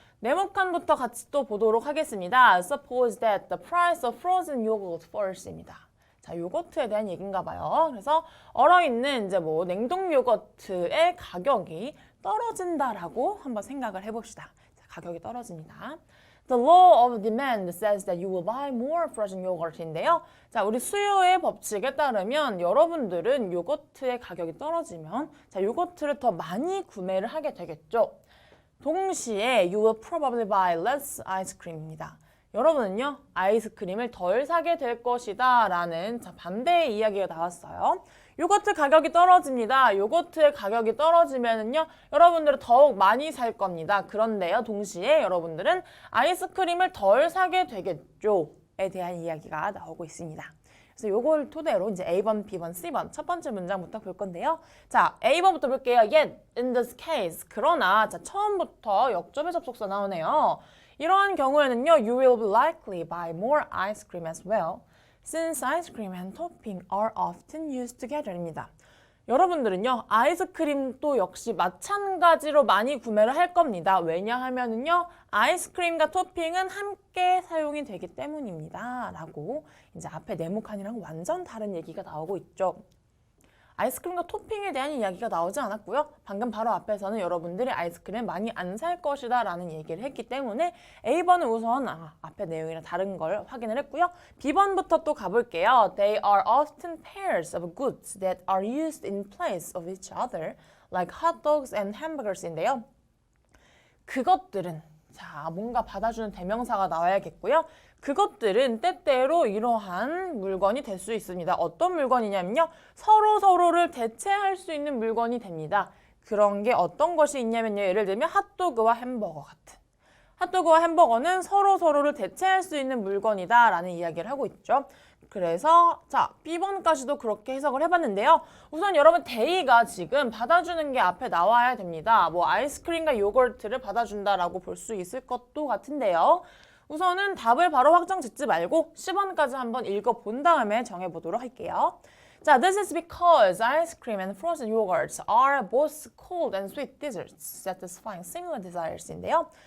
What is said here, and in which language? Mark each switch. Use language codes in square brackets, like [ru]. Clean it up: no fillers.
[ko] 네모칸부터 같이 또 보도록 하겠습니다. [en] Suppose that the price of frozen yogurt falls입니다. [ko] 자, 요거트에 대한 얘기인가 봐요. 그래서 얼어있는 이제 뭐 냉동 요거트의 가격이 떨어진다라고 한번 생각을 해봅시다. 자, 가격이 떨어집니다. [en] The law of demand says that you will buy more frozen yogurt인데요. [ko] 자, 우리 수요의 법칙에 따르면 여러분들은 요거트의 가격이 떨어지면 자, 요거트를 더 많이 구매를 하게 되겠죠. 동시에 [en] you will probably buy less ice cream입니다. [ko] 여러분은요, 아이스크림을 덜 사게 될 것이다 라는 자, 반대의 이야기가 나왔어요. 요거트 가격이 떨어집니다. 요거트의 가격이 떨어지면은요, 여러분들은 더욱 많이 살 겁니다. 그런데요, 동시에 여러분들은 아이스크림을 덜 사게 되겠죠?에 대한 이야기가 나오고 있습니다. 그래서 요걸 토대로 이제 A번, B번, C번 첫 번째 문장부터 볼 건데요. 자, A번부터 볼게요. [en] Yet, in this case. [ko] 그러나, 자, 처음부터 역접의 접속사 나오네요. 이러한 경우에는요, [en] you will be likely buy more ice cream as well. since ice cream and topping are often used together입니다. [ko] 여러분들은요, 아이스크림도 역시 마찬가지로 많이 구매를 할 겁니다. 왜냐하면은요, 아이스크림과 토핑은 함께 사용이 되기 때문입니다. 라고 이제 앞에 네모칸이랑 완전 다른 얘기가 나오고 있죠. 아이스크림과 토핑에 대한 이야기가 나오지 않았고요. 방금 바로 앞에서는 여러분들이 아이스크림 많이 안 살 것이다 라는 얘기를 했기 때문에 A번은 우선 앞에 내용이랑 다른 걸 확인을 했고요. B번부터 또 가볼게요. [en] They are often pairs of goods that are used in place of each other, like hot dogs and hamburgers인데요. [ko] 그것들은 자, 뭔가 받아주는 대명사가 나와야겠고요. 그것들은 때때로 이러한 물건이 될 수 있습니다. 어떤 물건이냐면요. 서로를 대체할 수 있는 물건이 됩니다. 그런 게 어떤 것이 있냐면요. 예를 들면 핫도그와 햄버거 같은. 핫도그와 햄버거는 서로를 대체할 수 있는 물건이다 라는 이야기를 하고 있죠. 그래서 자, B번까지도 그렇게 해석을 해봤는데요. 우선 여러분 데이가 지금 받아주는 게 앞에 나와야 됩니다. 뭐 아이스크림과 요거트를 받아준다라고 볼 수 있을 것도 같은데요. 우선은 답을 바로 확정 짓지 말고 10번까지 한번 읽어본 다음에 정해보도록 할게요. [en] 자, this is because ice cream and frozen yogurts are both cold and sweet desserts, satisfying similar desires인데요.